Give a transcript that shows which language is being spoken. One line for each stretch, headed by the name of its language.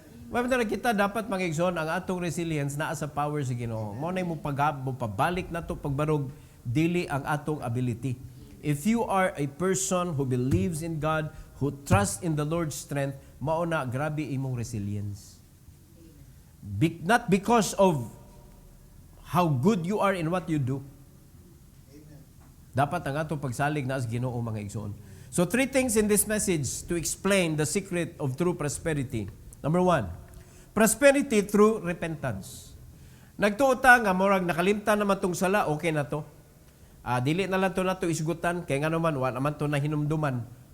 Cebuano: Mabita na kita dapat mangigsoon ang atong resilience naa sa power sa Ginoo. Mao nay mo pabalik na to pagbarog dili ang atong ability.
English: If you are a person who believes in God, who trusts in the Lord's strength,
Cebuano: mao na grabe imong resilience.
English: Not because of how good you are in what you do.
Cebuano: Dapat ang atong pagsalig na sa Ginoo mga igsoon.
English: So 3 things in this message to explain the secret of true prosperity. Number 1, prosperity through repentance.
Cebuano: Nagtuota nga murag nakalimtan naman tong sala, okay na to. Dili na lang to nato isgutan kay nga naman wa naman to na hinumduman.